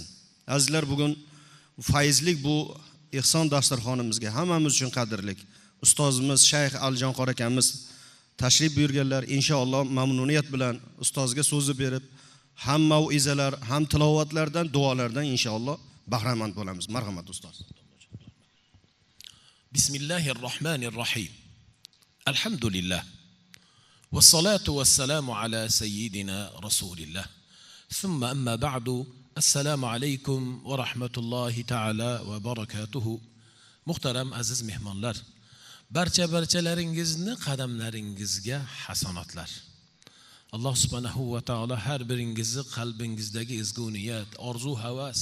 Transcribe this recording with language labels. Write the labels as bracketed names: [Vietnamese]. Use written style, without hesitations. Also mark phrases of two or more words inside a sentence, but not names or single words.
[Uzbek] Azizlar, bugun fayzlik bu ihson dasturxonimizga hammamiz uchun qadrli ustozimiz Shayx Alijon qori akamiz tashrif buyurganlar. Inshaalloh mamnuniyat bilan ustozga so'zi berib, ham mauizalar, ham tilovatlardan, duolardan inshaalloh bahramand bo'lamiz. Marhamat ustoz. [Arabic] Bismillahirrahmanirrahim. Alhamdulillah. والصلاة والسلام على سيدنا رسول الله. ثم أما بعد. السلام عليكم ورحمة الله تعالى وبركاته. [Uzbek] Muhtaram aziz mehmonlar, barchalaringizni qadamlaringizga hasanatlar. Alloh [Arabic] سبحانه وتعالى [Uzbek] har biringizni qalbingizdagi ezgu niyat, orzu, havas,